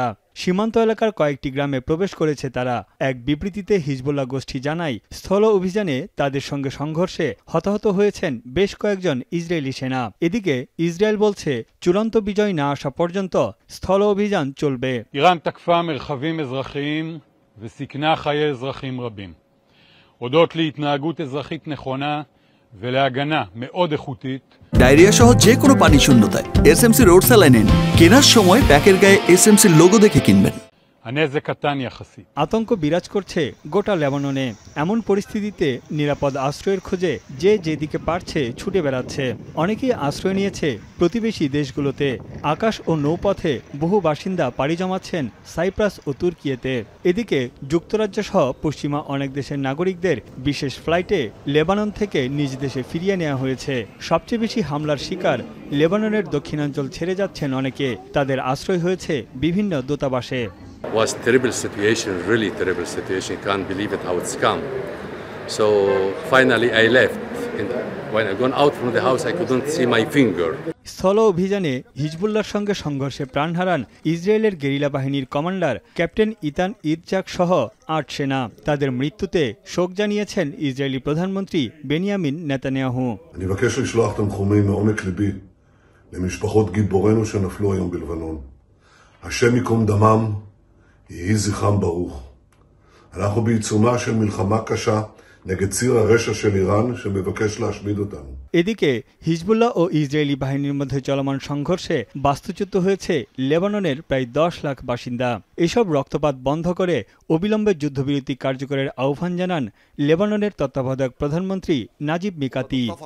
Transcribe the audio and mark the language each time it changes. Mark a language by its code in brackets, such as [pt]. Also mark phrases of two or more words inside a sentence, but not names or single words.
[bn] সীমান্ত এলাকার কয়েকটি গ্রামে প্রবেশ করেছে তারা। এক বিবৃতিতে হিজবুল্লাহ গোষ্ঠী জানায়, স্থল অভিযানে তাদের সঙ্গে সংঘর্ষে হতাহত হয়েছেন বেশ কয়েকজন ইসরায়েলি সেনা। এদিকে ইসরায়েল বলছে, চূড়ান্ত বিজয় না আসা পর্যন্ত স্থল অভিযান চলবে। [he] איראן תקפה মরחבים אזרחיים וסיכנה חיי אזרחים רבים. הודות להתנהגות אזרחית נכונה ולהגנה מאוד איכותית. [bn] ডায়রিয়া সহ যে কোনো পানি শূন্যতায় এসএমসি রোড স্যালাইন নিন। কেনার সময় প্যাকের গায়ে এসএমসি লোগো দেখে কিনবেন। আতঙ্ক বিরাজ করছে গোটা লেবাননে। এমন পরিস্থিতিতে নিরাপদ আশ্রয়ের খোঁজে যে যেদিকে পারছে ছুটে বেড়াচ্ছে। অনেকেই আশ্রয় নিয়েছে প্রতিবেশী দেশগুলোতে। আকাশ ও নৌপথে বহু বাসিন্দা পাড়ি জমাচ্ছেন সাইপ্রাস ও তুর্কিয়েতে। এদিকে যুক্তরাজ্য সহ পশ্চিমা অনেক দেশের নাগরিকদের বিশেষ ফ্লাইটে লেবানন থেকে নিজ দেশে ফিরিয়ে নেওয়া হয়েছে। সবচেয়ে বেশি হামলার শিকার লেবাননের দক্ষিণাঞ্চল ছেড়ে যাচ্ছেন অনেকে। তাদের আশ্রয় হয়েছে বিভিন্ন দূতাবাসে। [en] Was terrible situation, really terrible situation. Can't believe it how it's come. So finally I left. And when I gone out from the house, I couldn't see my finger. [bn] স্থল অভিযানে হিজবুল্লাহর সঙ্গে সংঘর্ষে প্রাণ হারান ইসরায়েলের গেরিলা বাহিনীর কমান্ডার ক্যাপ্টেন ইতান ইরজাক সহ 8 সেনা। তাদের মৃত্যুতে শোক জানিয়েছেন ইসরায়েলি প্রধানমন্ত্রী বেনিয়ামিন নেতানিয়াহু। [he] אני מבקש לשלוח תנחומים מעומק ליבי למשפחות גיבורינו שנפלו היום בלבנון. השם ייקום דמם. יהי זכרם ברוך. אנחנו בעיצומה של מלחמה קשה נגד ציר הרשע של איראן שמבקש להשמיד אותנו. [bn] এদিকে হিজবুল্লাহ ও ইসরায়েলি বাহিনীর মধ্যে চলমান সংঘর্ষে বাস্তুচ্যুত হয়েছে লেবাননের প্রায় 10 লাখ বাসিন্দা। এসব রক্তপাত বন্ধ করে অবিলম্বে যুদ্ধবিরতি কার্যকরের আহ্বান জানান লেবাননের তত্ত্বাবধায়ক প্রধানমন্ত্রী নাজিব মিকাতি।